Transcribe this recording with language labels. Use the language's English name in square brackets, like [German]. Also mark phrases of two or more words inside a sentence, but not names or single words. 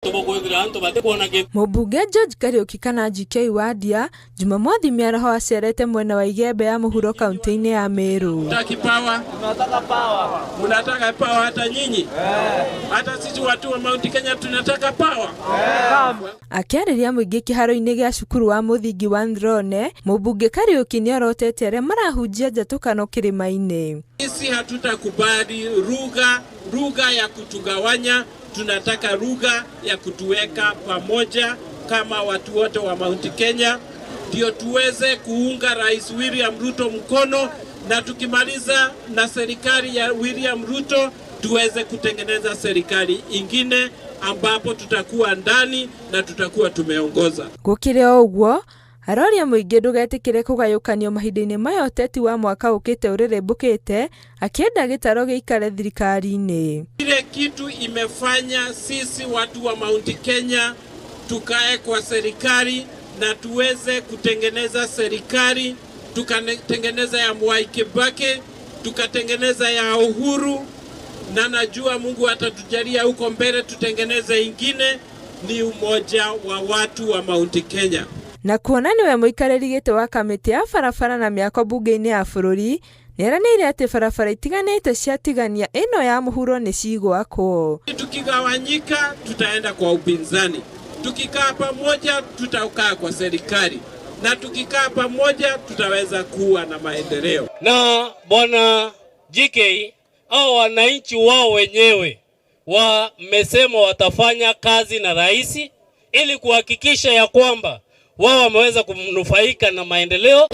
[Kikuyu] Mũmbunge George Kariuki kana GK Wadia Jumamothi mĩaraho acerete mwena wa Igembe ya mũhuro kaunti-inĩ ya Meru. [Swahili] Tunataka power. Munataka power hata nyinyi? Hata sisi watu wa Mount Kenya tunataka power. [Kikuyu] Akĩarĩria mũingĩ kĩharo-inĩ gĩa cukuru wa mũthingi wa Ndrone, mũmbunge Kariuki nĩorotete arĩa marahunjia njatũkano kĩrĩma-inĩ. [Swahili] Sisi hatutakubali lugha ya kutugawanya. Tunataka lugha ya kutuweka pamoja kama watu wote wa Mount Kenya, ndio tuweze kuunga Rais William Ruto mkono, na tukimaliza na serikali ya William Ruto tuweze kutengeneza serikali ingine ambapo tutakuwa ndani na tutakuwa tumeongoza. [Kikuyu] Gũkĩrĩ o ũguo, aroria mũingĩ ndũgetĩkĩre kũgayũkanio mahinda-inĩ maya ũteti wa mwaka ũkĩte ũrĩrĩmbũkĩte, akĩenda gĩtaro gĩikare thirikari-inĩ. [Swahili] Ile kitu imefanya sisi watu wa Mount Kenya tukae kwa serikali na tuweze kutengeneza serikali, tukatengeneza ya Mwai Kibaki, tukatengeneza ya Uhuru, na najua Mungu atatujalia huko mbele tutengeneze ingine, ni umoja wa watu wa Mount Kenya. [Kikuyu] Na kuona niwe mũikarĩri gĩtĩ wa kamĩtĩ ya barabara na mĩako bunge-inĩ ya bũrũri, nĩeranĩire atĩ barabara itiganĩte cia tigania ĩno ya mũhuro nĩ cigwakwo. [Swahili] Tukigawanyika tutaenda kwa upinzani, tukikaa pamoja tutakaa kwa serikali, na tukikaa pamoja tutaweza kuwa na maendeleo. Na bwana GK au wananchi wao wenyewe wamesema watafanya kazi na rais ili kuhakikisha ya kwamba wao wameweza kunufaika na maendeleo.